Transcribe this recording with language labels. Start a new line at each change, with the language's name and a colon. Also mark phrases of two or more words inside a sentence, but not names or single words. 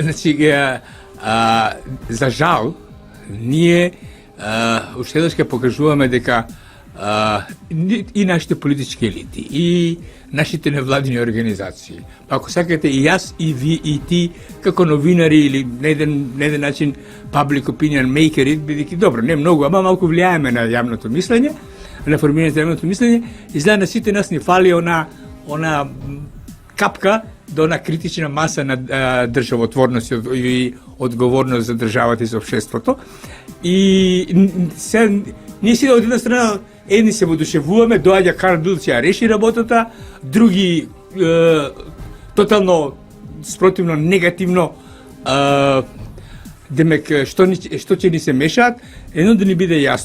Macedonian: Значи, за жал, ние уште еднаш ќе покажуваме дека и нашите политички елити, и нашите невладини организации, па ако сакате и јас, и ви, и ти, како новинари или на еден начин
English: public opinion makeri,
Macedonian: бидејќи добро, не многу, ама малку влијаеме на јавното мислење, на формирањето на јавното мислење, изгледа на сите нас ни фали она капка до она критична маса на државотворност и одговорност за државата и за општеството. И ние си од една страна едни се воодушевуваме, доаѓа Карл Билт ја реши работата, други тотално спротивно, негативно, демек што ќе ни се мешаат, едно да ни биде јасно.